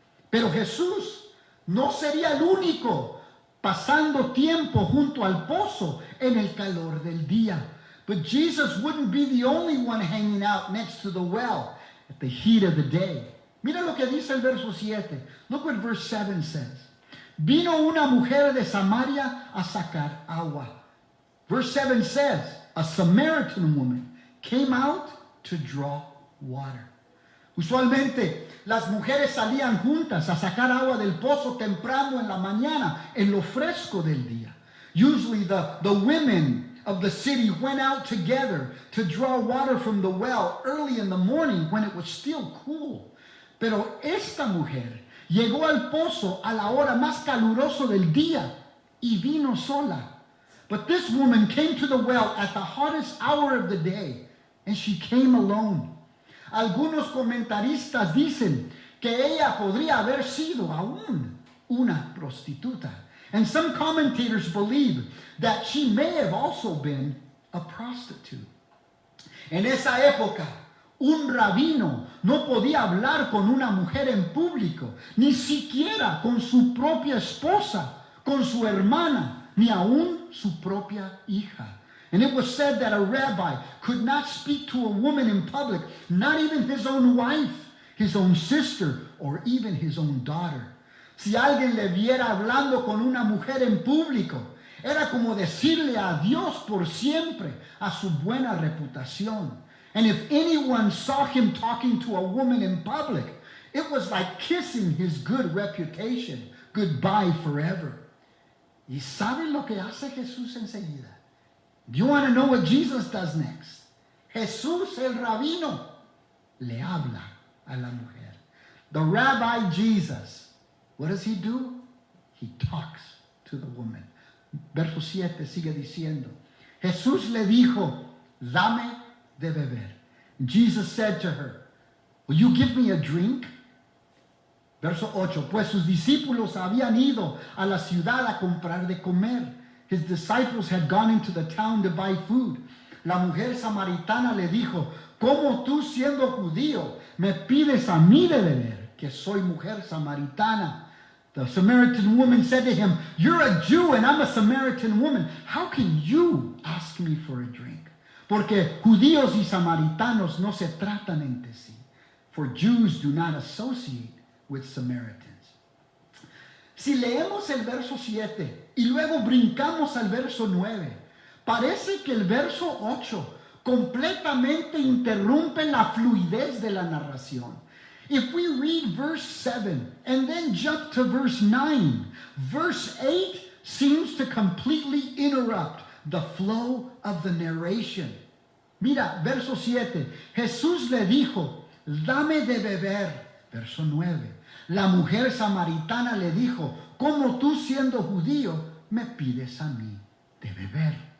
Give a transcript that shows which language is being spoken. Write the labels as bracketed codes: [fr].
[es] Pero Jesús no sería el único pasando tiempo junto al pozo en el calor del día. [en] But Jesus wouldn't be the only one hanging out next to the well at the heat of the day. [es] Mira lo que dice el verso 7. [en] Look what verse 7 says. [es] Vino una mujer de Samaria a sacar agua. [en] Verse 7 says, a Samaritan woman came out to draw water. [es] Usualmente las mujeres salían juntas a sacar agua del pozo temprano en la mañana, en lo fresco del día. [en] Usually the women of the city went out together to draw water from the well early in the morning when it was still cool. [es] Pero esta mujer llegó al pozo a la hora más calurosa del día y vino sola. [en] But this woman came to the well at the hottest hour of the day, and she came alone. [es] Algunos comentaristas dicen que ella podría haber sido aún una prostituta. [en] And some commentators believe that she may have also been a prostitute. [es] En esa época, un rabino no podía hablar con una mujer en público, ni siquiera con su propia esposa, con su hermana, ni aún su propia hija. [en] And it was said that a rabbi could not speak to a woman in public, not even his own wife, his own sister, or even his own daughter. [es] Si alguien le viera hablando con una mujer en público, era como decirle adiós por siempre a su buena reputación. [en] And if anyone saw him talking to a woman in public, it was like kissing his good reputation goodbye forever. [es] ¿Y saben lo que hace Jesús enseguida? [en] Do you want to know what Jesus does next? [es] Jesús el rabino le habla a la mujer. [en] The Rabbi Jesus, what does he do? He talks to the woman. [es] Verso 7 sigue diciendo, Jesús le dijo, dame de beber. [en] Jesus said to her, will you give me a drink? [es] Verso 8, pues sus discípulos habían ido a la ciudad a comprar de comer. [en] His disciples had gone into the town to buy food. [es] La mujer samaritana le dijo, ¿cómo tú siendo judío me pides a mí de beber, que soy mujer samaritana? [en] The Samaritan woman said to him, you're a Jew and I'm a Samaritan woman. How can you ask me for a drink? [es] Porque judíos y samaritanos no se tratan entre sí. [en] For Jews do not associate with Samaritans. [es] Si leemos el verso 7 y luego brincamos al verso 9, parece que el verso 8 completamente interrumpe la fluidez de la narración. [en] If we read verse 7 and then jump to verse 9, verse 8 seems to completely interrupt the flow of the narration. [es] Mira, verso 7, Jesús le dijo, dame de beber. Verso 9, la mujer samaritana le dijo, ¿cómo tú siendo judío me pides a mí de beber?